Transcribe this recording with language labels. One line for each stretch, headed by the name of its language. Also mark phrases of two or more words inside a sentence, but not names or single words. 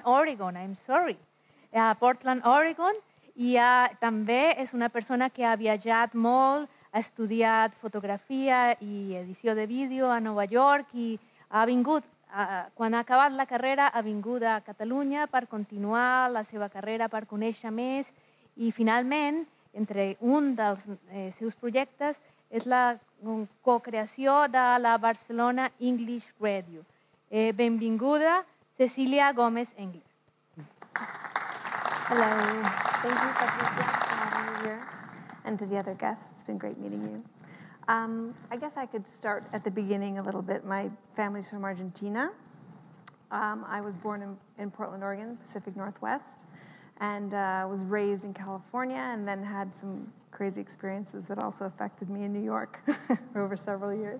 English: Oregon, I'm sorry, a Portland, Oregon,
Catalan: i també és una persona que ha viatjat molt, ha estudiat fotografia i edició de vídeo a Nova York i ha vingut, quan ha acabat la carrera, ha vingut a Catalunya per continuar la seva carrera, per conèixer més i finalment, entre un dels seus projectes, és la co-creació de la Barcelona English Radio. Benvinguda, Cecília Gómez Engler.
English: Hello. Thank you, Patricia, for having me here. And to the other guests, it's been great meeting you. I guess I could start at the beginning a little bit. My family's from Argentina. I was born in Portland, Oregon, Pacific Northwest, and was raised in California and then had some crazy experiences that also affected me in New York over several years.